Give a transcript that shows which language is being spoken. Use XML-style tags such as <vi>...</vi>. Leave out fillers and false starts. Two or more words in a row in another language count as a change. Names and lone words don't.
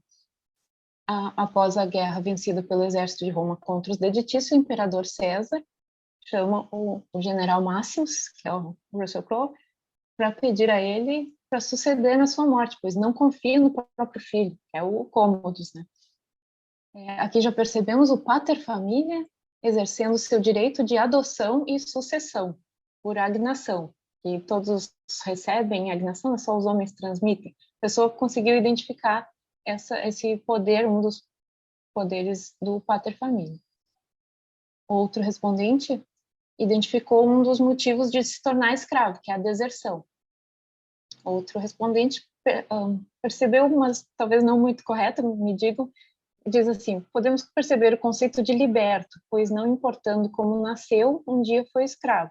<pt>Após a guerra vencida pelo exército de Roma contra os deditícios, o imperador César chama o general Máximos, que é o Russell Crowe, para pedir a ele para suceder na sua morte, pois não confia no próprio filho, que é o Commodus, né? Aqui já percebemos o</pt> <la>pater familia</la> <pt>exercendo seu direito de adoção e sucessão por agnação, que todos recebem agnação, só os homens transmitem. A pessoa conseguiu identificar esse poder, um dos poderes do</pt> <la>pater familias.</la> <pt>Outro respondente identificou um dos motivos de se tornar escravo, que é a deserção. Outro respondente percebeu, mas talvez não muito correto, me digo, diz assim: podemos perceber o conceito de liberto, pois não importando como nasceu, um dia foi escravo.</pt>